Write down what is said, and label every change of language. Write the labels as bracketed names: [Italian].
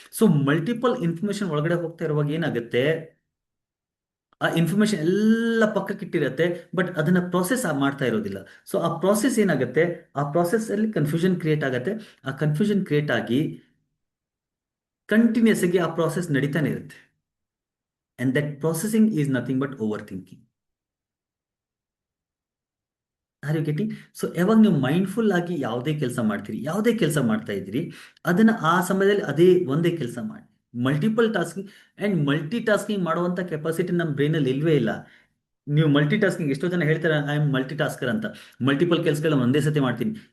[Kannada] So multiple information ಒಳಗಡೆ ಹೋಗ್ತಾ ಇರುವಾಗ ಏನಾಗುತ್ತೆ, ಆ ಇನ್ಫಾರ್ಮೇಶನ್ ಎಲ್ಲ ಪಕ್ಕಕ್ಕೆ ಇಟ್ಟಿರುತ್ತೆ, ಬಟ್ ಅದನ್ನ ಪ್ರೊಸೆಸ್ ಮಾಡ್ತಾ ಇರೋದಿಲ್ಲ. ಸೊ ಆ ಪ್ರೊಸೆಸ್ ಏನಾಗುತ್ತೆ, ಆ ಪ್ರೊಸೆಸ್ ಅಲ್ಲಿ ಕನ್ಫ್ಯೂಷನ್ ಕ್ರಿಯೇಟ್ ಆಗುತ್ತೆ. ಆ ಕನ್ಫ್ಯೂಷನ್ ಕ್ರಿಯೇಟ್ ಆಗಿ ಕಂಟಿನ್ಯೂಸ್ ಆಗಿ ಆ ಪ್ರಾಸೆಸ್ ನಡೀತಾನೆ ಇರುತ್ತೆ. [English] And that processing is nothing but overthinking. Are you getting? [Kannada] So ಯಾವಾಗ ನೀವು ಮೈಂಡ್ಫುಲ್ ಆಗಿ ಯಾವುದೇ ಕೆಲಸ ಮಾಡ್ತೀರಿ, ಯಾವುದೇ ಕೆಲಸ ಮಾಡ್ತಾ ಇದ್ದೀರಿ, ಅದನ್ನು ಆ ಸಮಯದಲ್ಲಿ ಅದೇ ಒಂದೇ ಕೆಲಸ ಮಾಡಿ. Multiple tasking and multi tasking ಮಾಡುವಂಥ ಕೆಪಾಸಿಟಿ ನಮ್ಮ ಬ್ರೈನಲ್ಲಿ ಇಲ್ವೇ ಇಲ್ಲ. ನೀವು ಮಲ್ಟಿ ಟಾಸ್ಕಿಂಗ್, ಎಷ್ಟೋ ಜನ ಹೇಳ್ತಾರೆ [English] I am multitasker [Kannada] ಅಂತ, ಮಲ್ಟಿಪಲ್ ಕೆಲಸಗಳನ್ನ ಒಂದೇ ಸತಿ ಮಾಡ್ತೀನಿ.